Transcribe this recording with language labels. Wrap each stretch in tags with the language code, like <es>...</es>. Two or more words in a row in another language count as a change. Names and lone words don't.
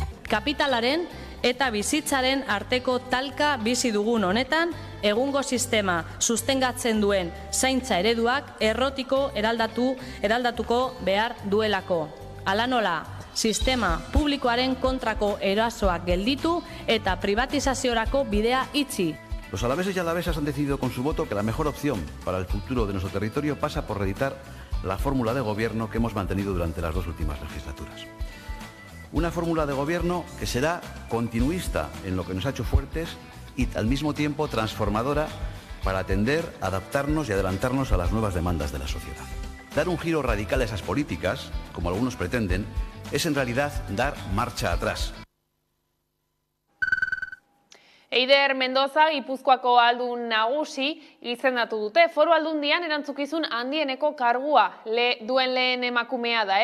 <eu>Kapitalaren eta bizitzaren arteko talka bizi dugun honetan, egungo sistema sustengatzen duen zaintza ereduak errotiko eraldatuko behar duelako. Hala nola, sistema publikoaren kontrako erasoak gelditu eta privatizaziorako bidea itxi.</eu> <es>Los alaveses y alavesas han decidido con su voto que la mejor opción para el futuro de nuestro territorio pasa por reeditar la fórmula de gobierno que hemos mantenido durante las dos últimas legislaturas. Una fórmula de gobierno que será continuista en lo que nos ha hecho fuertes y al mismo tiempo transformadora para atender, adaptarnos y adelantarnos a las nuevas demandas de la sociedad. Dar un giro radical a esas políticas, como algunos pretenden, es en realidad dar marcha atrás.</es> <eu>Eider Mendoza, Gipuzkoako aldun nagusi, izendatu dute. Foru aldundian erantzukizun handieneko kargua duen lehen emakumea da.</eu>